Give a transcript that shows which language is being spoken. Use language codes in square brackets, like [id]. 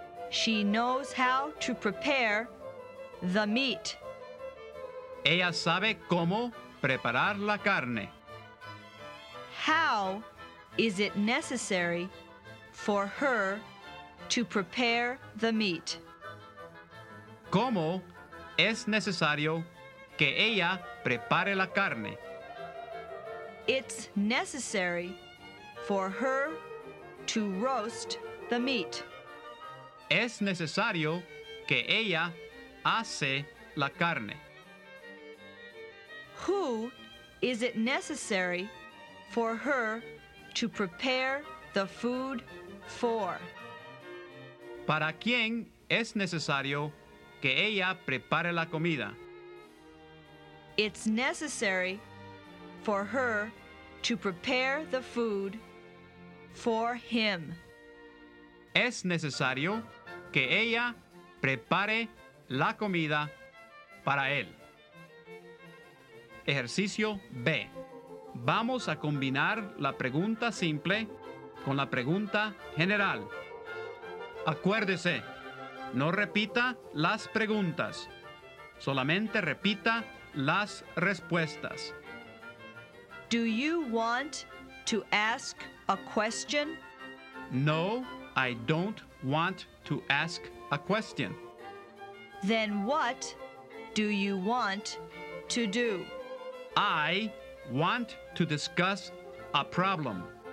[en] She knows how to prepare the meat. [es] Ella sabe cómo preparar la carne. [en] How is it necessary for her to prepare the meat? [es] ¿Cómo es necesario que ella prepare la carne? [en] It's necessary for her to roast the meat. [es] Es necesario que ella hace la carne. [en] Who is it necessary for her to prepare the food for? [es] ¿Para quién es necesario que ella prepare la comida? [en] It's necessary for her to prepare the food for him. [es] Es necesario que ella prepare la comida para él. Ejercicio B. Vamos a combinar la pregunta simple con la pregunta general. Acuérdese, no repita las preguntas, solamente repita las respuestas. [en] Do you want to ask a question? No, I don't want to ask a question. Then what do you want to do? I want to discuss a problem.